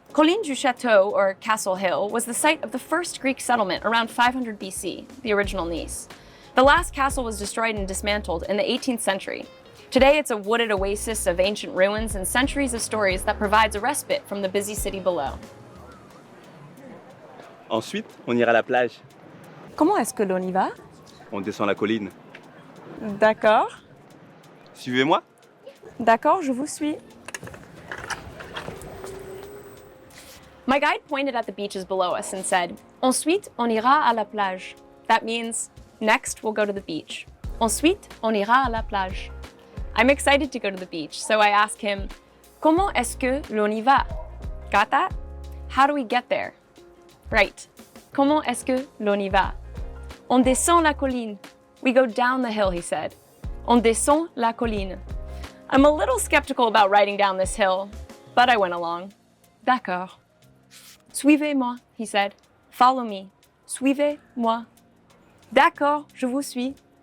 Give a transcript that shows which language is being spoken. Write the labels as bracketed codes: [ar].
[en] Colline du Château, or Castle Hill, was the site of the first Greek settlement around 500 BC, the original Nice. The last castle was destroyed and dismantled in the 18th century. Today it's a wooded oasis of ancient ruins and centuries of stories that provides a respite from the busy city below. [fr] Ensuite, on ira à la plage. Comment est-ce que l'on y va? On descend la colline. D'accord. Suivez-moi. D'accord, je vous suis. [en] My guide pointed at the beaches below us and said, [fr] Ensuite, on ira à la plage. [en] That means, next we'll go to the beach. [fr] Ensuite, on ira à la plage. [en] I'm excited to go to the beach, so I ask him, [fr] Comment est-ce que l'on y va? [en] Got that? How do we get there? Right. [fr] Comment est-ce que l'on y va? On descend la colline. [en] We go down the hill, he said. [fr] On descend la colline. [en] I'm a little skeptical about riding down this hill, but I went along. D'accord. Suivez-moi, he said. Follow me. [fr] Suivez-moi. D'accord, je vous suis.